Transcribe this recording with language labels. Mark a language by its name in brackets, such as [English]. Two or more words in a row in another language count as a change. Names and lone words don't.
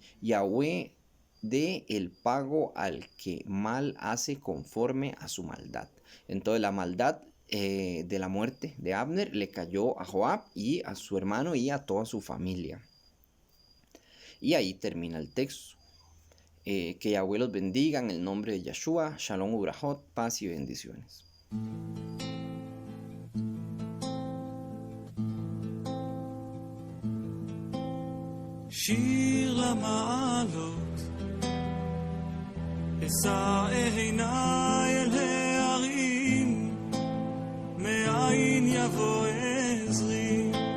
[Spanish] Yahweh dé el pago al que mal hace conforme a su maldad. Entonces la maldad de la muerte de Abner le cayó a Joab y a su hermano y a toda su familia. Y ahí termina el texto. Que Yahweh los bendiga en el nombre de Yeshua. [Hebrew] שלום וברכות, [Spanish] paz y bendiciones. [Hebrew] שיר למעלות, אשא עיניי אל ההרים, מאין יבוא עזרי,